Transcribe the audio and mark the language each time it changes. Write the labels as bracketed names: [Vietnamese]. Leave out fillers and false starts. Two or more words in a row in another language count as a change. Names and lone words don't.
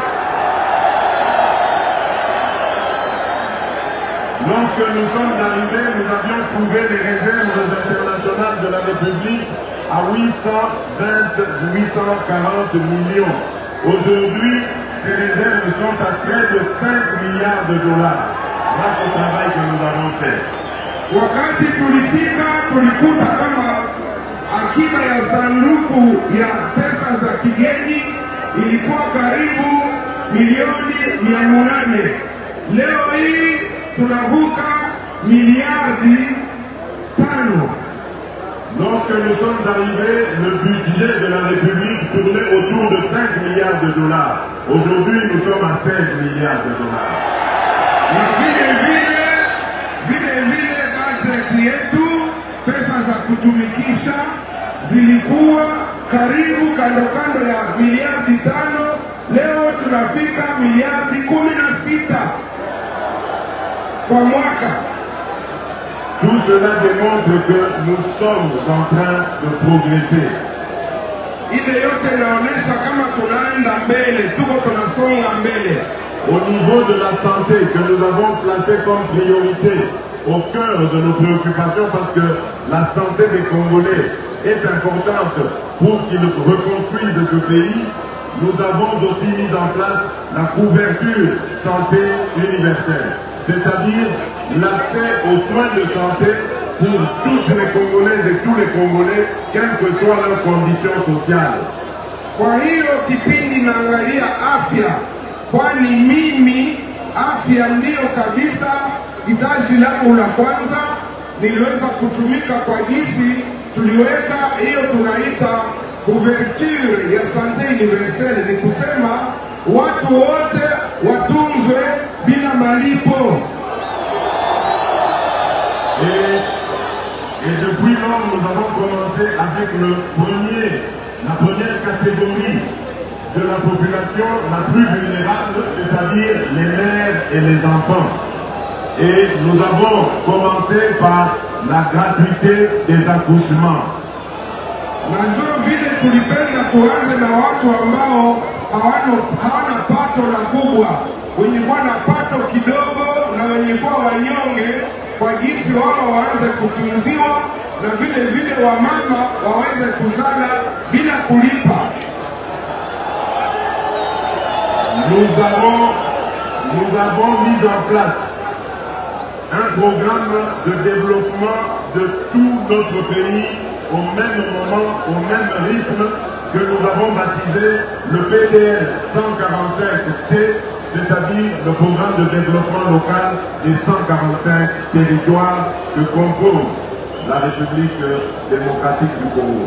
[French] Lorsque nous sommes arrivés, nous avions trouvé les réserves internationales de la République à 840 millions. Aujourd'hui, ces réserves sont à près de 5 milliards de dollars grâce au travail que nous avons fait. [Swahili] Wakati tulifika tulikuta kama akiba ya sanduku ya pesa za kigeni ilikuwa karibu milioni 800. Leo hii tunavuka miliardi 5. [French] Lorsque nous sommes arrivés, le budget de la République tournait autour de 5 milliards de dollars. Aujourd'hui, nous sommes à 16 milliards de dollars. [Swahili] Yetu pesa za kutumikisha zilikuwa karibu kando ya miliardi 5. Leo tunafika miliardi 16 kwa mwaka. [French] Tout cela démontre que nous sommes en train de progresser. [Swahili] ile yote inaonyesha kama tunaenda mbele, tuko tunasonga mbele. [French] Au niveau de la santé que nous avons placé comme priorité au cœur de nos préoccupations, parce que la santé des Congolais est importante pour qu'ils reconstruisent ce pays, nous avons aussi mis en place la couverture santé universelle, c'est-à-dire l'accès aux soins de santé pour toutes les Congolaises et tous les Congolais, quelles que soient leurs conditions sociales. [Swahili] Kwa hiyo kipindi naangalia afya, kwani mimi afya ndiyo kabisa hitaji langu la kwanza. Niliweza kutumika kwa jinsi tuliweka hiyo tunaita couverture ya [French] santé universelle, [Swahili] ni kusema watu wote watunzwe bila malipo. [French] Et depuis lors, nous avons commencé avec la première catégorie de la population la plus vulnérable, c'est-à-dire les mères et les enfants. Et nous avons commencé par la gratuité des accouchements. [Swahili] Na njoo vile tulipenda tuanze na watu ambao hawana pato la kubwa, wenye kuwa na pato kidogo na wenye kuwa wanyonge, kwa jinsi wao waanze kutunziwa na vile vile wamama waweze kuzala bila kulipa. [French] Nous avons mis en place un programme de développement de tout notre pays au même moment, au même rythme, que nous avons baptisé le PDL 145T, c'est-à-dire le programme de développement local des 145 territoires que compose la République démocratique du Congo.